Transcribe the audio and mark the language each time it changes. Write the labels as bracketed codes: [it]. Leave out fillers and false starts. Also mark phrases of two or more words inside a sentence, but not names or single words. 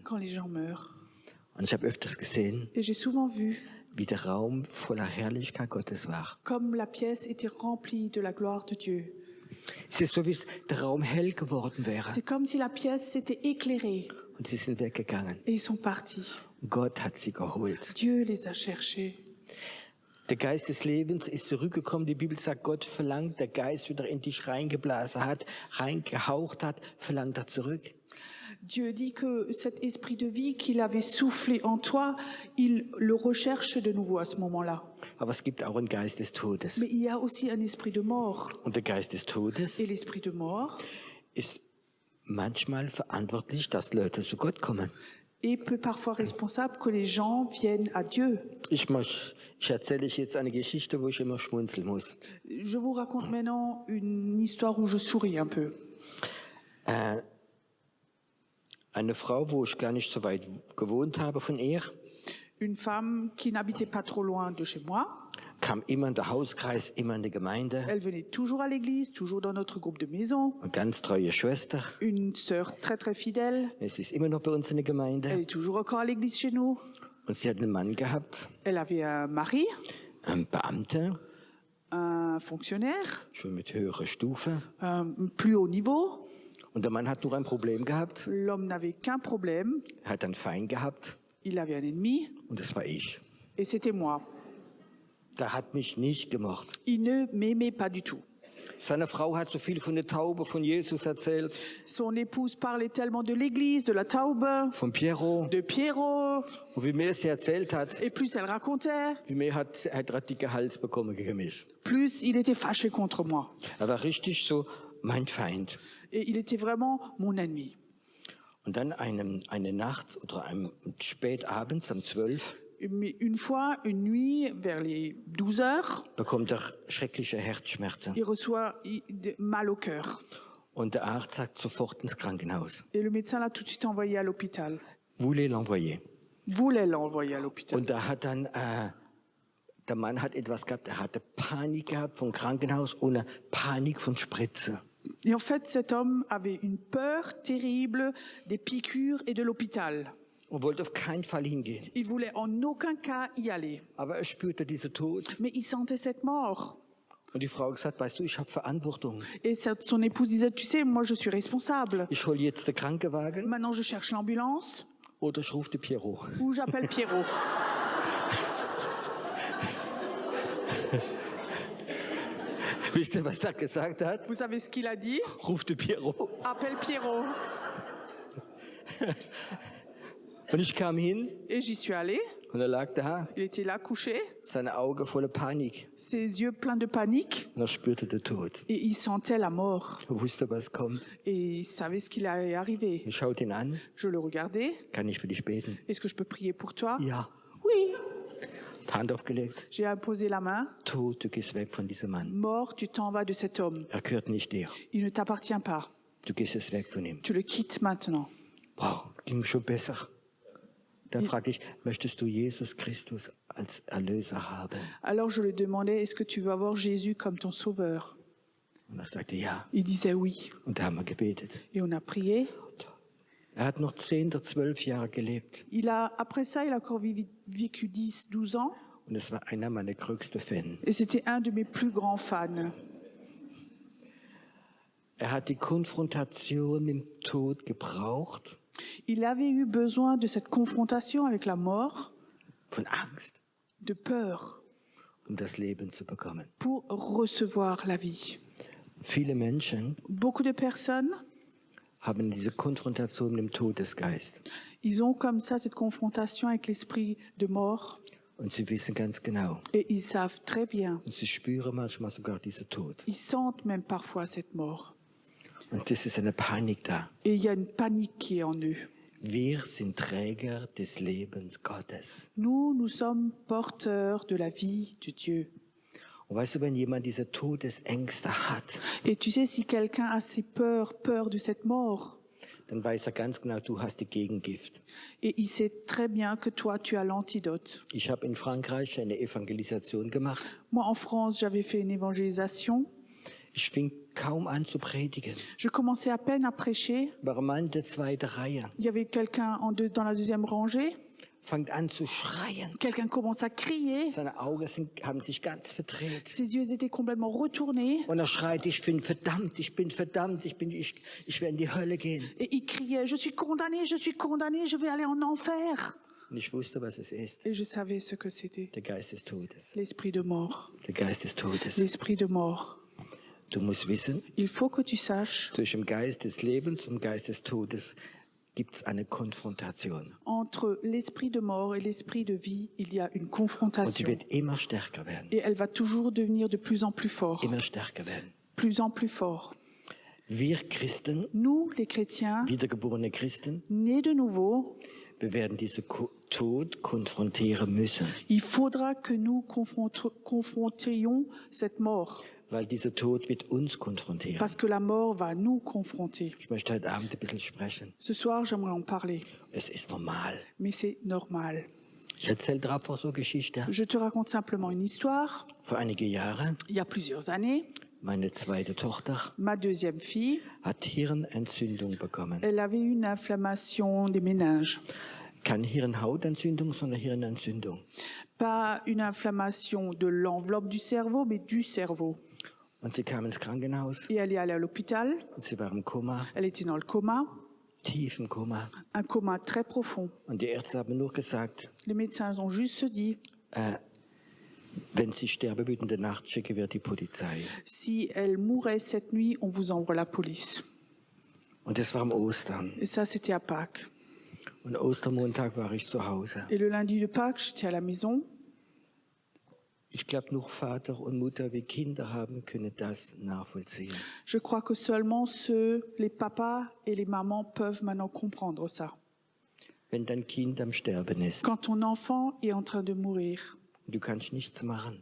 [fr] quand les gens meurent. [de] Und ich habe öfters gesehen, [fr] Et j'ai souvent vu [de] wie der Raum voller Herrlichkeit Gottes war. [fr] comme la pièce était remplie de la gloire de Dieu. [de] Es ist so, wie der Raum hell geworden wäre. [fr] C'est comme si la pièce s'était éclairée [de] Und sie sind weggegangen. [fr] et ils sont partis. [de] Gott hat sie geholt. [fr] Dieu les a cherchés. [de] Der Geist des Lebens ist zurückgekommen. Die Bibel sagt, Gott verlangt, der Geist wieder in dich reingeblasen hat, reingehaucht hat, verlangt er zurück. [fr] Dieu dit que cet esprit de vie qu'il avait soufflé en toi, il le recherche de nouveau à ce moment-là. [de] Aber es gibt auch einen Geist des Todes. [fr] Mais il y a aussi un esprit de mort. [de] Und der Geist des Todes [fr] Et l'esprit de mort [de] ist manchmal verantwortlich, dass Leute zu Gott kommen. [fr] est peut parfois responsable que les gens viennent à Dieu. [de] Ich erzähle euch jetzt eine Geschichte, wo ich immer schmunzeln muss. [fr] Je vous raconte maintenant une histoire où je souris un peu. [de] Eine Frau, wo ich gar nicht so weit gewohnt habe von ihr, [fr] Une femme qui n'habitait pas trop loin de chez moi. [de] kam immer in der Hauskreis, immer in die Gemeinde. [fr] Elle venait toujours à l'église, toujours dans notre groupe de maison. [de] Eine ganz treue Schwester. [fr] Une sœur très très fidèle. [de] Es ist immer noch bei uns in der [fr] Elle [de] Gemeinde. [fr] est toujours encore à l'église chez nous. [de] Und sie hat einen Mann gehabt, [fr] Elle avait un mari, [de] einen Beamter, [fr] un fonctionnaire, [de] schon mit höherer Stufe. [fr] plus haut niveau. [de] Und der Mann hat nur ein Problem gehabt. [fr] L'homme n'avait qu'un problème. [de] Er hat einen Feind gehabt. [fr] Il avait un ennemi [de] Und das war ich. [fr] et c'était moi. [de] Der hat mich nicht gemocht. [fr] Il ne m'aimait pas du tout. [de] Seine Frau hat so viel von der Taube, von Jesus erzählt, [fr] Son épouse parlait tellement de l'église, de la Taube, [de] von Piero. [fr] de Pierrot. [de] Und wie mehr sie erzählt hat, [fr] Et plus elle racontait, [de] wie mehr hat er dicke Hals bekommen gegen mich. [fr] plus il était fâché contre moi. [de] Er war richtig so mein Feind. [fr] Et il était vraiment mon ennemi. [de] Und dann eine Nacht oder spät abends um 12 [fr] Mais une fois, une nuit, vers les 12 heures, [de] bekommt er schreckliche Herzschmerzen. [fr] il reçoit mal au cœur. [de] Und der Arzt sagt sofort ins Krankenhaus. [fr] Et le médecin l'a tout de suite envoyé à l'hôpital. Voulez l'envoyer. Voulait l'envoyer à l'hôpital. [de] Und da hat dann, der Mann hat etwas gehabt, er hatte Panik gehabt vom Krankenhaus und eine Panik von Spritze. [fr] Et en fait, cet homme avait une peur terrible des piqûres et de l'hôpital. [de] Und wollte auf keinen Fall hingehen. [fr] Il voulait en aucun cas y aller. [de] Aber er spürte diesen Tod. [fr] Mais il sentait cette mort. [de] Und die Frau hat gesagt, weißt du, ich habe Verantwortung. [fr] Et son épouse disait, tu sais, moi je suis responsable. [de] Ich hole jetzt den Krankenwagen [fr] Maintenant je cherche l'ambulance [de] oder ich rufe den Piero. [fr] ou j'appelle Pierrot. [de] Wisst ihr, was er gesagt hat? [fr] Vous savez ce qu'il a dit? [de] Ruf den Piero. [fr] Appelle Pierrot. [de] Und ich kam hin [fr] Et j'y suis allée. [de] und er lag da, [fr] Il était là couché, [de] seine Augen voller Panik. [fr] ses yeux pleins de panique. [de] Und er spürte den Tod. [fr] Et il sentait la mort. [de] Er wusste, was kommt. [fr] Et il savait ce qu'il allait arriver. [de] Ich schaute ihn an. [fr] Je le regardais. [de] Kann ich für dich beten? [fr] Est-ce que je peux prier pour toi? [de] Ja. [fr] Oui. [de] Hand aufgelegt. [fr] J'ai imposé la main. [de] Tod, du gehst weg von diesem Mann. [fr] Mort, tu t'en vas de cet homme. [de] Er gehört nicht dir. [fr] Il ne t'appartient pas. [de] Du gehst jetzt weg von ihm. [fr] Tu le quittes maintenant. [de] Wow, ging schon besser. Dann fragte ich, möchtest du Jesus Christus als Erlöser haben? [fr] Alors je lui demandais, est-ce que tu veux avoir Jésus comme ton sauveur? [de] Und er sagte ja. [fr] Il disait oui. [de] Und da haben wir gebetet. [fr] Et on a prié. [de] Er hat noch 10 oder 12 Jahre gelebt. [fr] Après ça, il a encore vécu 10, 12 ans. [de] Und es war einer meiner größten Fans. [fr] Et c'était un de mes plus grands fans. [de] Er hat die Konfrontation mit dem Tod gebraucht. [fr] Il avait eu besoin de cette confrontation avec la mort, [de] Von Angst, [fr] de peur, [de] um das Leben zu bekommen. [fr] pour recevoir la vie. [de] Viele Menschen [fr] Beaucoup de personnes, [de] haben diese Konfrontation mit dem Todesgeist. [fr] ils ont comme ça cette confrontation avec l'esprit de mort [de] Und sie wissen ganz genau. [fr] et ils savent très bien, [de] Und sie spüren manchmal sogar diesen Tod. [fr] ils sentent même parfois cette mort. [de] Und das ist eine Panik da. [fr] Et il y a une panique qui est en eux. [de] Wir sind Träger des Lebens Gottes. [fr] Nous sommes porteurs de la vie de Dieu. [de] Und weißt du, wenn jemand diese Todesängste hat, [fr] Et tu sais, si quelqu'un a ces peur de cette mort, [de] dann weiß er ganz genau, du hast die Gegengift. [fr] et il sait très bien que toi, tu as l'antidote. [de] Ich habe in Frankreich eine Evangelisation gemacht. [fr] Moi, en France, j'avais fait une évangélisation. [de] Ich fing kaum an zu predigen. [fr] Je commençais à peine à prêcher. [de] War ein Mann in der zweiten Reihe. [fr] Il y avait quelqu'un dans la deuxième rangée. [de] Fängt an zu schreien. [fr] Quelqu'un commence à crier. [de] Seine Augen haben sich ganz verdreht. [fr] Ses yeux étaient complètement retournés. [de] Und er schreit, ich bin verdammt, ich werde in die Hölle gehen. [fr] Et il criait, je suis condamné, je vais aller en enfer. [de] Und ich wusste, was es ist. [fr] Et je savais ce que c'était. [de] Der Geist des Todes. [fr] L'esprit de mort. [de] Der Geist des Todes. [fr] L'esprit de mort. [de] Du musst wissen, [fr] Il faut que tu saches, [de] zwischen dem Geist des Lebens und dem Geist des Todes gibt es eine Konfrontation. [fr] entre l'esprit de mort et l'esprit de vie, il y a une [de] Und sie [fr] confrontation. [de] wird immer stärker werden. [fr] Et elle va toujours devenir de plus en plus fort. [de] Immer stärker werden. [fr] Plus en plus fort. [de] Wir Christen, [fr] Nous, les chrétiens, [de] wiedergeborene Christen, [fr] nés de nouveau, [de] wir werden diesen Tod konfrontieren müssen. [fr] il faudra que nous confrontions cette mort. [de] Weil dieser Tod wird uns konfrontieren. [fr] Parce que la mort va nous confronter. [de] Ich möchte heute Abend ein bisschen sprechen. [fr] Ce soir, j'aimerais en parler. [de] Es ist normal. [fr] Mais c'est normal. [de] Ich erzähle dir einfach so Geschichte. [fr] Je te raconte simplement une histoire. [de] Vor einige Jahre, [fr] Il y a plusieurs années, [de] meine zweite Tochter [fr] ma deuxième fille, [de] hat Hirnentzündung bekommen. [fr] elle avait une inflammation des méninges. [de] Keine Hirnhautentzündung, sondern Hirnentzündung. [fr] Pas une inflammation de l'enveloppe du cerveau, mais du cerveau. [de] Und sie kam ins Krankenhaus. [fr] Et elle est allée à l'hôpital. [de] Und sie war im Koma, [fr] Elle était dans le coma, [de] tief im Koma. [fr] un coma très profond. [de] Und die Ärzte haben nur gesagt, [fr] Les médecins ont juste se dit, [de] wenn sie sterben würde in der Nacht, schicken wir die Polizei. [fr] si elle mourait cette nuit, on vous envoie la police. [de] Und das war am Ostern. [fr] Et ça, c'était à Pâques. [de] Und Ostermontag war ich zu Hause. [fr] Et le lundi de Pâques, j'étais à la maison. [de] Ich glaube, nur Vater und Mutter, wie Kinder haben, können das nachvollziehen. [fr] Je crois que seulement les papas et les mamans peuvent maintenant comprendre ça. [de] Wenn dein Kind am Sterben ist, [fr] Quand ton enfant est en train de mourir [de] du kannst nichts machen.